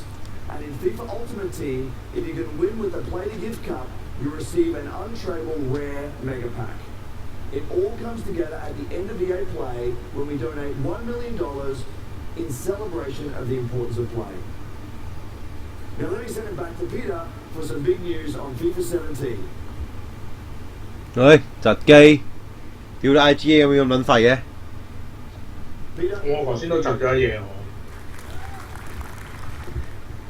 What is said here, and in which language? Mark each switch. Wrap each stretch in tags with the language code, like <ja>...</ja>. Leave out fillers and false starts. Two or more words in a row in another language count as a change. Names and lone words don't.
<en>And in FIFA Ultimate Team, if you can win with the Play to Give Cup, you receive an untradeable rare mega pack. It all comes together at the end of EA Play when we donate $1 million in celebration of the importance of play. Now let me send it back to Peter for some big news on FIFA 17.</en> <yue>喂，窒機，屌你 IGA 有冇咁撚廢嘅？我頭先都窒咗一嘢喎。</yue>